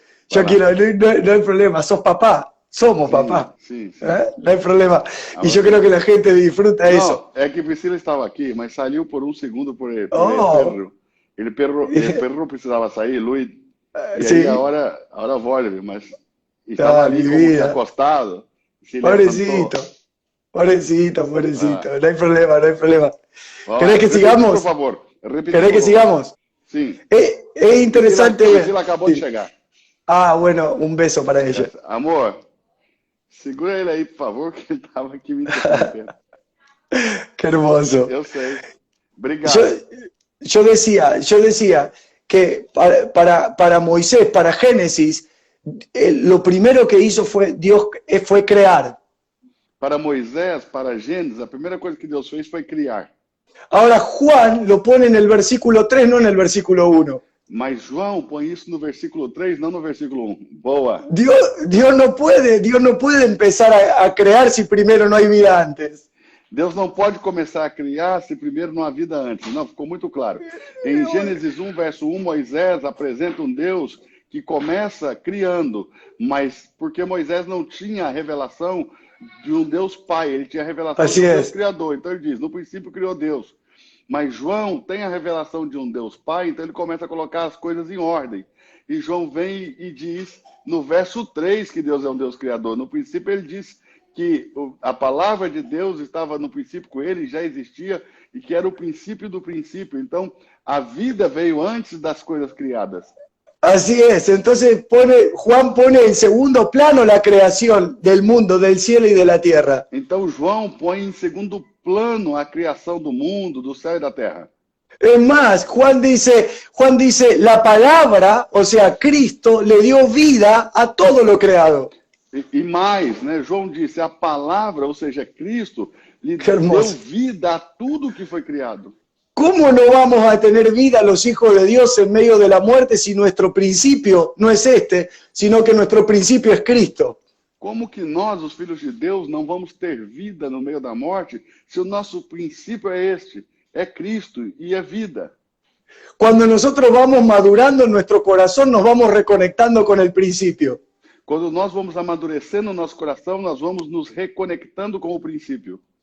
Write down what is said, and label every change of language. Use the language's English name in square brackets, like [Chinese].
[Spanish] Yo quiero, no hay problema, sos papá, somos papá. [Portuguese] Sim. [Spanish] No hay problema. Y yo creo que la gente disfruta eso. [Portuguese] É que Priscila estava aqui, mas saiu por um segundo por ele. Ele [Spanish] perro [Portuguese] precisava sair, Luiz. E [Spanish] Sí. [Portuguese] aí agora [Spanish] volve, [Portuguese] mas estava ali como que [Spanish] acostado. Pobrecito. No hay problema. ¿Querés que sigamos? Por favor. ¿Querés que sigamos? [Portuguese] Sim. [Spanish] Es interesante. [Portuguese] Priscila acabou de chegar. [Spanish] Ah, bueno, un beso para ella. [Portuguese] Amor, segura ele aí, por favor, que ele estava aqui me interrompendo. [Spanish] Qué hermoso. [Portuguese] Eu sei. Obrigado. [Spanish] Yo decía que para Moisés, para Génesis, lo primero que hizo fue crear. [Portuguese] Para Moisés, para Gênesis, a primeira coisa que Deus fez foi criar. [Spanish] Ahora Juan lo pone en el versículo 3, no en el versículo 1. [Portuguese] Mas João põe isso no versículo 3, não no versículo 1. Boa. Dios no puede empezar a crear si primero no hay vida antes. Deus não pode começar a criar se primeiro não há vida antes. Não, ficou muito claro. Em Gênesis 1, verso 1, Moisés apresenta um Deus que começa criando, mas porque Moisés não tinha a revelação de um Deus Pai, ele tinha a revelação de um Deus Criador. Então ele diz, no princípio criou Deus. Mas João tem a revelação de um Deus Pai, então ele começa a colocar as coisas em ordem. E João vem e diz no verso 3 que Deus é um Deus Criador. No princípio ele diz que a palavra de Deus estava no princípio com ele, já existia, e que era o princípio do princípio. Então, a vida veio antes das coisas criadas. [Spanish] Así es, entonces Juan pone en segundo plano la creación del mundo, del cielo y de la tierra. [Portuguese] Então, João põe em segundo plano a criação do mundo, do céu e da terra. [Spanish] Es más, Juan dice, la palabra, o sea, Cristo, le dio vida a todo lo creado. [Portuguese] E mais, né? João disse, a palavra, ou seja, Cristo, lhe [Spanish] Que [Portuguese] deu [Spanish] hermoso. [Portuguese] vida a tudo que foi criado. [Spanish] ¿Cómo no vamos a tener vida los hijos de Dios en medio de la muerte si nuestro principio no es este, sino que nuestro principio es Cristo? [Portuguese] Como que nós, os filhos de Deus, não vamos ter vida no meio da morte se o nosso princípio é este? É Cristo e é vida. [Spanish] Cuando nosotros vamos madurando en nuestro corazón, nos vamos reconectando con el principio. [Portuguese] Quando nós vamos amadurecendo o nosso coração, nós vamos nos reconectando com o princípio.